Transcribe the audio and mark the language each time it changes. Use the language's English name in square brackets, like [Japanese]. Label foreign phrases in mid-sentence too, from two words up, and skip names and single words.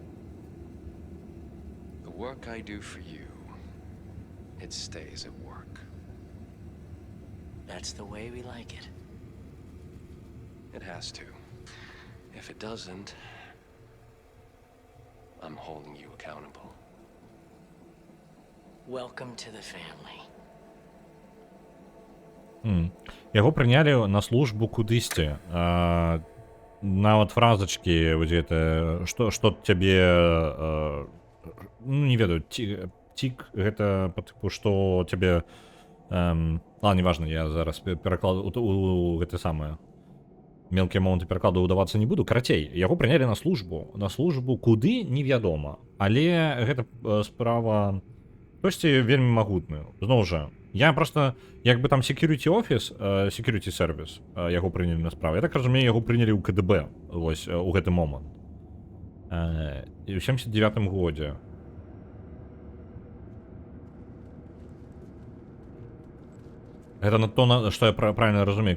[English] The work I do for you, it stays at work. That's the way we like it. It has to. If it doesn't, I'm holding you accountable. Welcome to the family. [Belarusian] Яго прынялі на службу кудысьці. Нават фразачкі, што цябе, ну, не ведаю, тик, гэта па тыпу, што цябе, ладно, неважна, я зараз перакладу у гэта самае. Мелкія моманты перакладу ўдавацца не буду. Карацей, яго прынялі на службу. На службу куды, невядома. Але гэта справа хтосьці вельмі магутную. Зноў жа, я просто, як бы там [English] security office, security service, [Belarusian] яго прынялі на справу. Я так разумею, яго прынялі ў КДБ, вось, у гэты момант. І ў 79-м годзе. Гэта на то, што я правильно разумею.